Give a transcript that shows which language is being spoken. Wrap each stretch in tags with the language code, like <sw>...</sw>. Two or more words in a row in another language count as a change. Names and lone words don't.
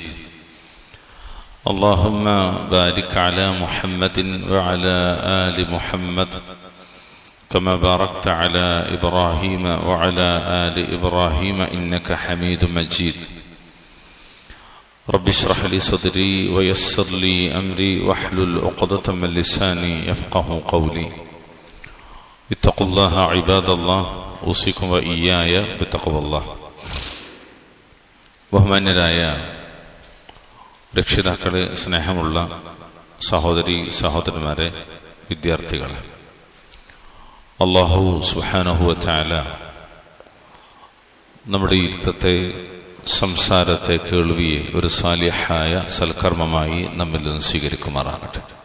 <ar>اللهم بارك على محمد وعلى آل محمد كما باركت على إبراهيم وعلى آل إبراهيم إنك حميد مجيد. رب اشرح لي صدري ويسر لي أمري واحلل عقدة من لساني يفقه قولي. اتقوا الله عباد الله اوصيكم وإياي بتقوى الله.</ar> <ml>ബഹുമാന്യരായ രക്ഷിതാക്കളെ, സ്നേഹമുള്ള സഹോദരി സഹോദരന്മാരെ, വിദ്യാർത്ഥികളെ,</ml> <ar>الله سبحانه وتعالى</ar> <ml>നമ്മുടെ ഇരുത്തത്തെ, സംസാരത്തെ, കേൾവിയെ ഒരു സാലിഹായ സൽക്കർമ്മമായി നമ്മിൽ നിന്ന് സ്വീകരിക്കുമാറാകട്ടെ.</ml>